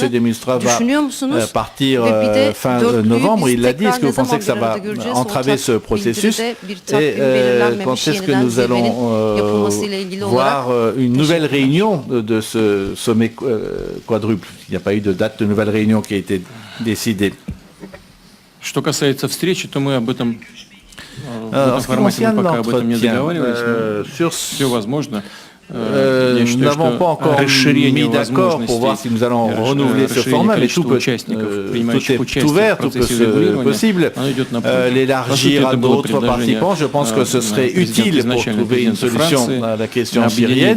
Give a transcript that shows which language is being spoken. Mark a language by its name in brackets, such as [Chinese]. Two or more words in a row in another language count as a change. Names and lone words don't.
[French] de Mistura va partir fin novembre, il l'a dit. Est-ce que vous pensez que ça va entraver ce processus? Et quand est-ce que nous allons voir une nouvelle réunion de ce sommet quadruple? Il n'y a pas eu de date de nouvelle réunion qui a été décidée. [Russian] Что касается встречи, то мы об этом в [French] En [Russian] этом [French] ce qui [Russian] формате мы [French] concerne [Russian] пока об этом не [French] l'entretien, [Russian] договаривались, но [French] sur [Russian] все возможно. [French] nous n'avons pas encore mis d'accord pour voir si nous allons renouveler ce format, mais tout est ouvert, tout est possible. L'élargir à d'autres participants, je pense que ce serait utile pour trouver une solution à la question syrienne.